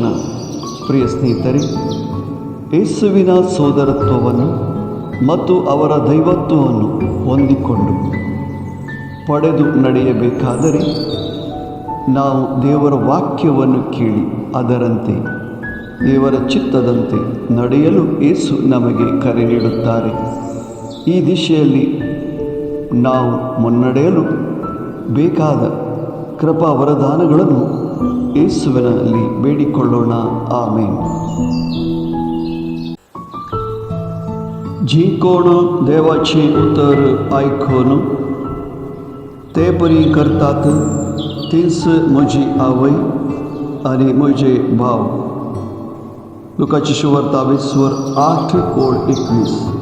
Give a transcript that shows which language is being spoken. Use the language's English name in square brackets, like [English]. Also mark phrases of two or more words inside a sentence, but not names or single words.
[Kannada] ಪ್ರಿಯ ಸ್ನೇಹಿತರೆ, ಯೇಸುವಿನ ಸೋದರತ್ವವನ್ನು ಮತ್ತು ಅವರ ದೈವತ್ವವನ್ನು ಹೊಂದಿಕೊಂಡು ಪಡೆದು ನಡೆಯಬೇಕಾದರೆ ನಾವು ದೇವರ ವಾಕ್ಯವನ್ನು ಕೇಳಿ ಅದರಂತೆ ದೇವರ ಚಿತ್ತದಂತೆ ನಡೆಯಲು ಯೇಸು ನಮಗೆ ಕರೆ ನೀಡುತ್ತಾರೆ. ಈ ದಿಶೆಯಲ್ಲಿ ನಾವು ಮುನ್ನಡೆಯಲು ಬೇಕಾದ ಕೃಪಾ ವರದಾನಗಳನ್ನು ಯೇಸುವಿನಲ್ಲಿ ಬೇಡಿಕೊಳ್ಳೋಣ. ಆಮೇನ್. [Konkani] जिंकणं देवाचे उतर ऐकून ते परी करतात तीच म्हजी आवय आणि म्हजे भाव. लुकाची सुवार्ता 8:21.